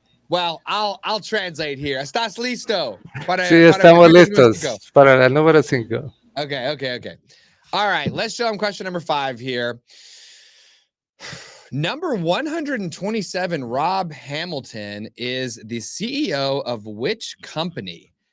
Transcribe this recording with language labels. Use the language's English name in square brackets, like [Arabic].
[English] Well, I'll translate here. [Spanish] ¿Estás listo? Sí, estamos listos para la número 5. [English] Okay. All right, let's show them question number 5 here. Number 127, Rob Hamilton is the CEO of which company?